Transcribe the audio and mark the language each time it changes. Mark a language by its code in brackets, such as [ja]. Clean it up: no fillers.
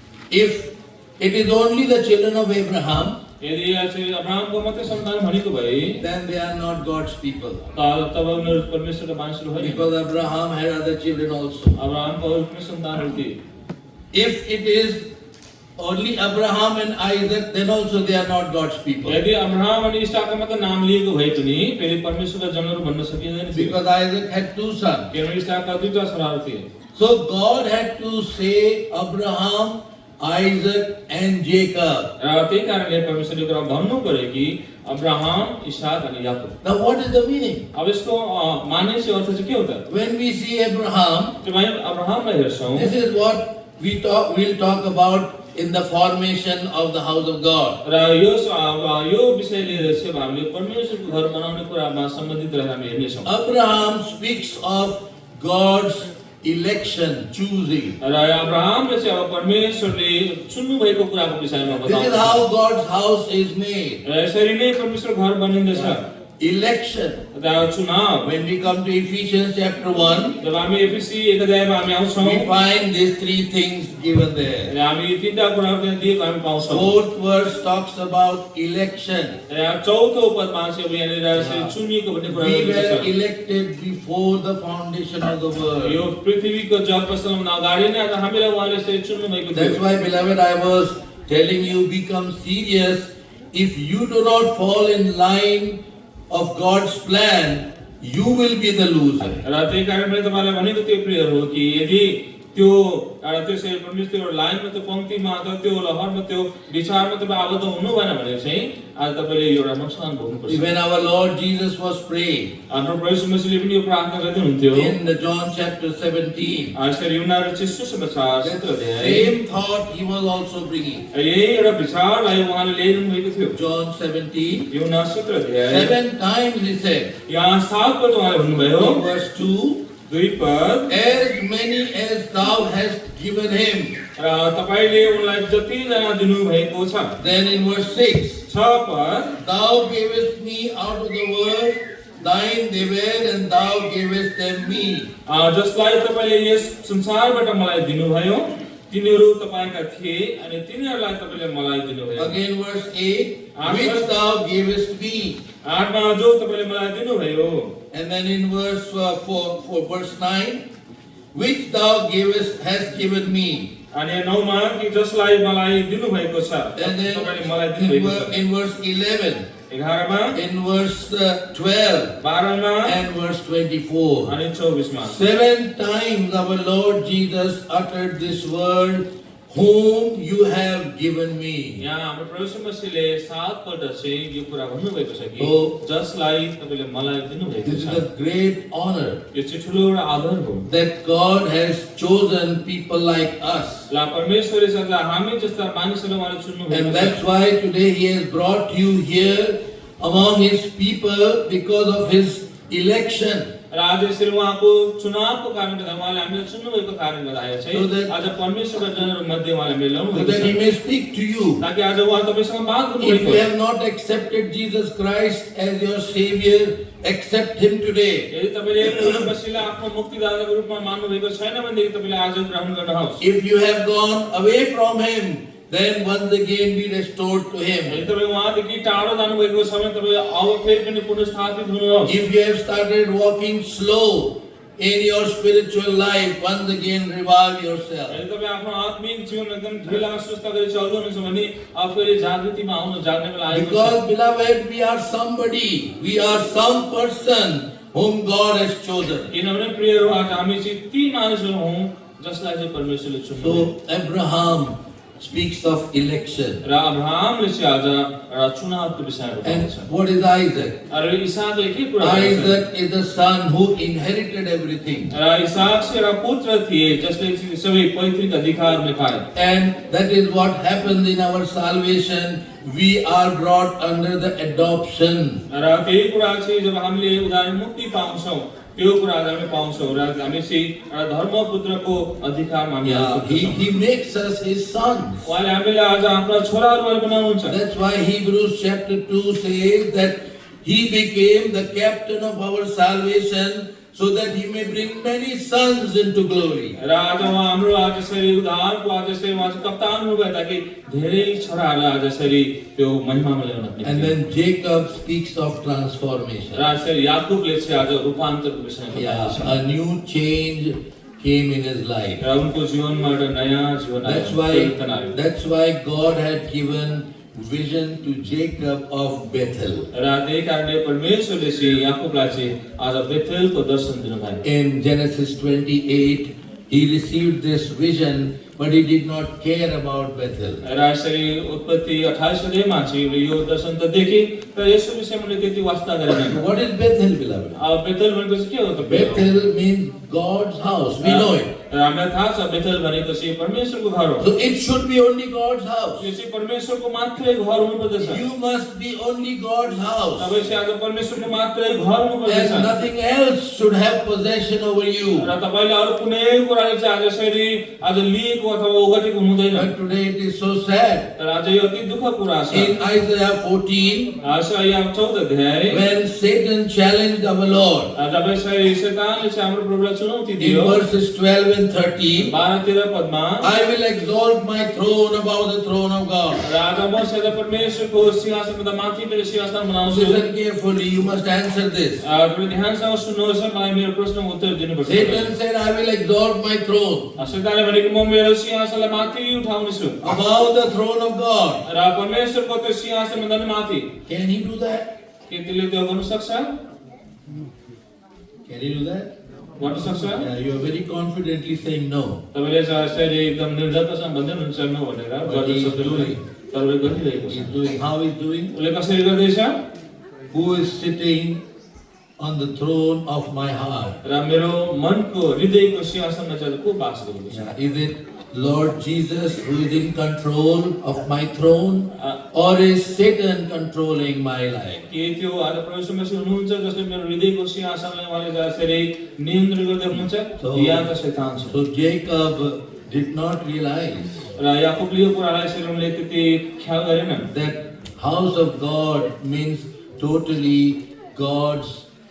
[en] If it is only the children of Abraham, [ne] यदि चाहिँ अब्राहमको मात्रै सन्तान भनेको भए [en] then they are not God's people. [ne] तब उनीहरू परमेश्वरका मानिसहरू होइन। [en] Because Abraham had other children also. [ne] अब्राहमको अरू पनि सन्तानहरू थिए। [en] If it is only Abraham and Isaac, then also they are not God's people. [ne] यदि अब्राहम अनि इसाकका मात्र नाम लिएको भए पनि फेरि परमेश्वरका जनहरू भन्न सकिँदैन थियो। [en] Because Isaac had two sons. [ne] किनभने इसाकका दुईटा छोराहरू थिए। [en] So God had to say Abraham, Isaac and Jacob. [ne] र त्यही कारणले परमेश्वरले कुरा भन्नु पर्यो कि अब्राहम, इसाक अनि Yakub. [en] Now what is the meaning? [ne] अब यसको माने चाहिँ अर्थ चाहिँ के हो त? [en] When we see Abraham, [ne] जब हामी अब्राहमलाई हेर्छौँ, [en] this is what we'll talk about in the formation of the house of God. [ne] र यो विषय लिएर चाहिँ हामीले परमेश्वरको घर बनाउने कुरामा सम्बन्धित रहेर हामी हेर्नेछौँ। [en] Abraham speaks of God's election, choosing. [ne] र अब्राहमले चाहिँ अब परमेश्वरले चुन्नु भएको कुराको विषयमा [en] This is [ne] बताउँछ। [en] how God's house is made. [ne] र यसरी नै परमेश्वर घर बनिँदैछ। [en] Election. [ne] चुनाव। [en] When we come to Ephesians chapter 1, [ne] जब हामी एफिसी 1 अध्यायमा हामी आउँछौँ, [en] we find these three things given there. [ne] र हामी तीनटा कुराहरू त्यहाँ दिएको हामी पाउँछौँ। [en] Fourth verse talks about election. [ne] र चौथो पदमा चाहिँ अब यहाँनिर यसरी चुनिएको भन्ने कुरा [en] We [ne] लेखेको [en] were [ne] छ। [en] elected before the foundation of the world. [ne] यो पृथ्वीको जन्मस्थानमा अगाडि नै आज हामीलाई उहाँले यसरी चुन्नु भएको [en] That's [ne] थियो। [en] why, beloved, I was telling you, become serious. If you do not fall in line of God's plan, you will be the loser. [ne] र त्यही कारण मैले तपाईँलाई भनेको त्यो प्रियहरू हो कि यदि त्यो त्यसै परमेश्वरको लाइनमा त्यो पंक्तिमा अथवा त्यो लहरमा त्यो विचारमा तपाईँ आबद्ध हुनु भएन भने चाहिँ आज तपाईँले एउटा नोक्सान भोग्नुपर्छ। [en] When our Lord Jesus was praying [ne] हाम्रो प्रभु यीशु मसीहले पनि यो प्रार्थना गर्दै हुनुहुन्थ्यो। [en] in the John chapter 17, [ne] यसरी यूहन्ना रचित सुसमाचार 7 अध्याय [en] same thought he was also bringing. [ne] यही एउटा विचारलाई उहाँले ल्याइरहनु भएको थियो। [en] John 17, [ne] यूहन्ना 7 अध्याय [en] 7 times he said, [ne] यहाँ 7 पद उहाँले भन्नुभयो। [en] in verse 2, [ne] 2 पद [en] as many as thou hast given him. [ne] र तपाईले उनलाई जति जना दिनु भएको छ। [en] Then in verse 6, [ne] 6 पद [en] thou gavest me out of the world, thine they were, and thou gavest them me. [ne] जसलाई तपाईले यस संसारबाट मलाई दिनुभयो तिनीहरू तपाईका थिए अनि तिनीहरूलाई तपाईले मलाई दिनुभयो। [en] Again verse 8, which thou gavest me. [ne] 8 मा जो तपाईले मलाई दिनुभयो। [en] And then in verse 4 verse 9, which thou gavest has given me. [ne] अनि 9 मा कि जसलाई मलाई दिनुभएको छ [en] And then [ne] तपाईले मलाई दिनुभएको छ। [en] in verse 11, [ne] 11 मा, [en] in verse 12, [ne] 12 मा [en] and verse 24. [ne] अनि 24 मा [en] 7 times our Lord Jesus uttered this word, whom you have given me. [ne] यहाँ हाम्रो प्रभु यीशु मसीहले 7 पल्ट चाहिँ यो कुरा भन्नुभएको छ कि Oh. जसलाई तपाईले मलाई दिनुभएको [en] This is [ne] छ। [en] a great honor [ne] यो चाहिँ ठुलो एउटा आदर हो। [en] that God has chosen people like us. [ne] ला परमेश्वरले सदा हामी जस्ता मानिसहरूलाई उहाँले चुन्नु भएको [en] And [ne] छ। [en] that's why today He has brought you here among His people because of His election. [ne] र आज यसरी उहाँको चुनावको कारणले गर्दा उहाँले हामीलाई चुन्नु भएको कारणले गर्दा [en] So [ne] चाहिँ [en] that- [ne] आज परमेश्वरका जनहरू मध्ये उहाँले हामीले ल्याउनु [en] So [ne] भएको [en] that He [ne] छ [en] may speak to you. [ne] ताकि आज उहाँ तपाईसँग बात [en] If [ne] गर्नुभएको [en] you have not accepted Jesus Christ as your Savior, accept Him today. [ne] यदि तपाईले प्रभु मसीहलाई आफ्नो मुक्तिदाताको रूपमा मान्नु भएको छैन भनेदेखि तपाईले आज ग्रहण गर्नुहोस्। [en] If you have gone away from Him, then once again be restored to [ne] यदि [en] Him. [ne] तपाईँ उहाँदेखि टाढो जानुभएको छ भने तपाईँ अब फेरि पनि पुनर्स्थापित हुनुहोस्। [en] If you have started walking slow in your spiritual life, once again revive yourself. [ne] यदि तपाईँ आफ्नो आत्मिक जीवन एकदम ढिला सुस्त गरी चल्दै हुनुहुन्छ भने अब फेरि जागृतिमा आउनु जाग्ने बेला आएको छ। [en] Because beloved, we are somebody, we are some person whom God has chosen. [ne] किनभने प्रियहरू आज हामी चाहिँ ती मानिसहरू हौँ जसलाई चाहिँ परमेश्वरले चुन्नु। [en] So Abraham speaks of election. [ne] र अब्राहमले चाहिँ आज एउटा चुनावको विषयमा [en] And [ne] बताउँछ। [en] what is Isaac? [ne] र इसाकले के कुरा गर्छ? [en] Isaac is the son who inherited everything. [ne] र इसाक चाहिँ एउटा पुत्र थिए जसले चाहिँ सबै पैतृक अधिकारले पाए। [en] And that is what happens in our salvation. We are brought under the adoption. [ne] र त्यही कुरा चाहिँ जब हामीले उदाहरण मुक्ति पाउँछौँ त्यो कुरा हामी पाउँछौँ र हामी चाहिँ एउटा धर्मपुत्रको अधिकारमा हामी [en] He makes us His sons. [ne] उहाँले हामीलाई आज आफ्ना छोराहरू बनाउनुहुन्छ। [en] That's why Hebrews chapter 2 says that He became the captain of our salvation so that He may bring many sons into glory. [ne] र आज उहाँ हाम्रो आज यसरी उद्धारको आज यसरी उहाँ चाहिँ कप्तान हुनुभयो ताकि धेरै छोराहरूलाई आज यसरी त्यो महिमामा ल्याउन निम्ति। [en] And then Jacob speaks of transformation. [ne] र यसरी याकुबले चाहिँ आज रूपान्तरको विषयमा बताउँछ। [en] A new change came in his life. [ne] र उनको जीवनमा एउटा नयाँ जीवन आयो। [en] That's why God had given vision to Jacob of Bethel. [ne] र त्यही कारणले परमेश्वरले चाहिँ याकुबलाई चाहिँ आज बेथेलको दर्शन दिनुभयो। [en] In Genesis 28, he received this vision, but he did not care about Bethel. [ne] र यसरी उत्पत्ति 28 अध्यायमा चाहिँ यो दर्शन त देखे तर यसको विषयमा उनले त्यति वास्ता गरेनन्। [en] What is Bethel, beloved? [ne] अब बेथेल भनेको चाहिँ के हो त? [en] Bethel means God's house. We know it. [ne] र हामीलाई थाहा छ बेथेल भनेको चाहिँ परमेश्वरको घर हो। [en] So it should be only God's house. [ne] यो चाहिँ परमेश्वरको मात्रै घर हुनुपर्दछ। [en] You must be only God's house. [ne] तपाईँ चाहिँ आज परमेश्वरको मात्रै घर हुनुपर्दछ। [en] And nothing else should have possession over you. [ne] र तपाईले अरु कुनै कुराले चाहिँ आज यसरी आज लिएको अथवा ओगटेको हुँदैन। [en] But today it is so sad. [ne] तर आज यो अति दुःख कुरा छ। [en] In Isaiah 14, [ne] आशाया 14 अध्याय [en] when Satan challenged our Lord, [ne] जब यसरी शैतानले चाहिँ हाम्रो प्रभुलाई चुनौती [en] in [ne] दियो [en] verses 12 and 13, [ne] 12-13 पदमा [en] I will exalt my throne above the throne of God. [ne] र आज म सदा परमेश्वरको सिंहासनभन्दा माथि मेरो सिंहासन बनाउँछु। [en] Listen carefully, you must answer this. [ne] तपाईले ध्यानसँग सुन्नुहोस् मलाई मेरो प्रश्नको उत्तर दिनुपर्छ। [en] Satan said, I will exalt my throne [ne] शैतानले भनेको म मेरो सिंहासनलाई माथि उठाउनेछु [en] above the throne of God. [ne] र परमेश्वरको त्यो सिंहासनभन्दा नि माथि। [en] Can he do that? [ne] के त्यसले त्यो गर्न सक्छ? [en] Can he do that? [ne] गर्न सक्छ? [en] Yeah, you are very confidently saying no. [ne] तपाईले यसरी एकदम निर्धक्कसँग भन्दै हुनुहुन्छ न भनेर [en] But he is [ne] गर्दै [en] doing. [ne] तपाईले गरिरहेको [en] He's [ne] छ। [en] doing. How he's doing? [ne] उसले कसरी गर्दैछ? [en] Who is sitting on the throne of my heart? [ne] र मेरो मनको हृदयको सिंहासनमा चाहिँ को बास गरेको छ? [en] Yeah, is it Lord Jesus who is in control of my throne, or is Satan controlling my life? [ne] के त्यो आज परमेश्वर मसीह हुनुहुन्छ जसले मेरो हृदयको सिंहासनलाई उहाँले यसरी नियन्त्रण गर्दै हुनुहुन्छ या त शैतान छ? [en] So Jacob did not realize [ne] र याकुबले यो कुरालाई यसरी उनले त्यति ख्याल गरेनन्। [en] that house of God means totally God's